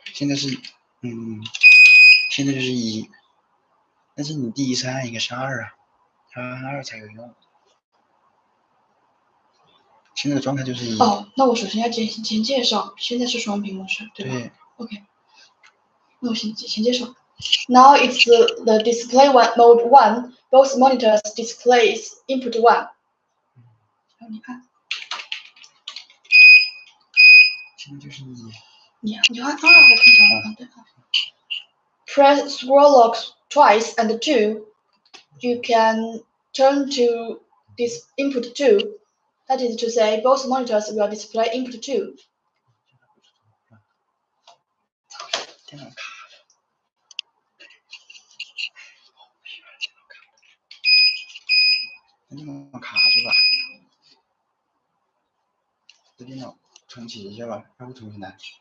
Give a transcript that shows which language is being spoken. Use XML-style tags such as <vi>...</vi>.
<zh>现在是，现在就是1，但是你第一次按一个是2啊，要按2才有用。现在的状态就是1。哦，那我首先要先介绍，现在是双屏模式，对吧？对。 OK， 那我先介绍。</zh> <en>Now it's the display mode 1. Both monitors displays input 1.</en> <zh>然后你按。现在就是1。你就按2，我看着对。</zh> <en>Press scroll lock twice and 2. You can turn to this input 2. That is to say, both monitors will display input 2.</en> <zh>电脑卡着，电脑卡住了，这电脑重启一下吧，要不重新来。</zh>